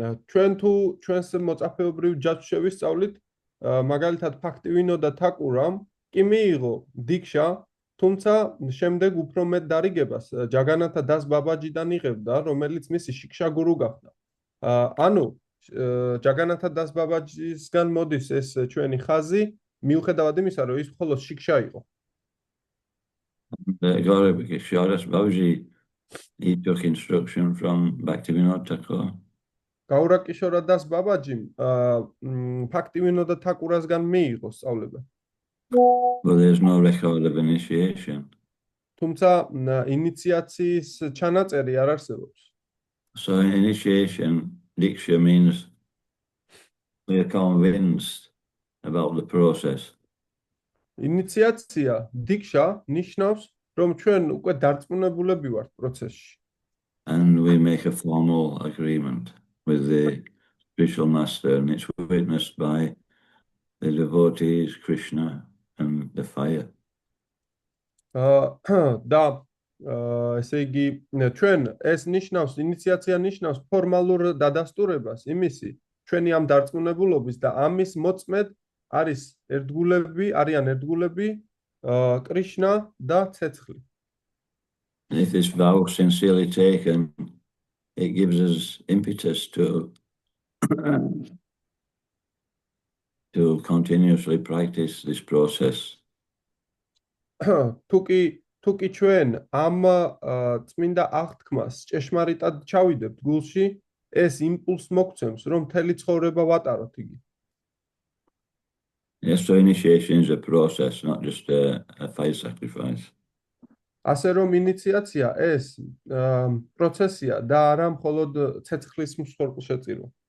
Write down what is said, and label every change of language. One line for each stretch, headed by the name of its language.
Georgian: ჩვენ თუ ჩვენს მოწაფეობრივ ჯაჭვს შევისწავლით, მაგალითად ბhaktivinoda Thakurам კი მიიღო დიქშა, თუმცა შემდეგ უფრო მეტ დარიგებას ჯაგანათა დას ბაბაჯიდან იღებდა, რომელიც მისი შიქშა გურუ გახდა. ანუ ჯაგანათა დას ბაბაჯისგან მოდის ეს ჩვენი ხაზი, მიუხედავად იმისა, რომ ის მხოლოდ შიქშა იყო.
English: Gaurabhakishyadas Babaji, he took instruction from Bhaktivinoda Thakur.
Georgian: გაურაკიშორა დას ბაბაჯიმ ბhaktivinoda Thakurasგან მიიღო სწავლება.
English: But there's no record of initiation.
Georgian: თუმცა ინიციაციის ჩანაწერი არ არსებობს.
English: So initiation, diksha, means we are convinced about the process.
Georgian: ინიციაცია, დიქშა ნიშნავს, რომ ჩვენ უკვე დარწმუნებულები ვართ პროცესში.
English: And we make a formal agreement with the spiritual master, and it's witnessed by the devotees, Krishna, and the fire.
Georgian: და ესე იგი ჩვენ ეს ნიშნავს, ინიციაცია ნიშნავს ფორმალურ დადასტურებას იმისი, ჩვენი ამ დარწმუნებულობის და ამის მოწმედ არიან ერთგულები კრიშნა და ცეცხლი.
English: If this vow is sincerely taken, it gives us impetus to continuously practice this process.
Georgian: თუკი ჩვენ ამ წმინდა აღთქმას ჭეშმარიტად ჩავიდებთ გულში, ეს იმპულს მოგცემს, რომ მთელი ცხოვრება ვატაროთ იგი.
English: Yes, so initiation is a process, not just a fire sacrifice.
Georgian: ასე რომ ინიციაცია ეს პროცესია და არა მხოლოდ ცეცხლის მსხვერპლშეწირვა.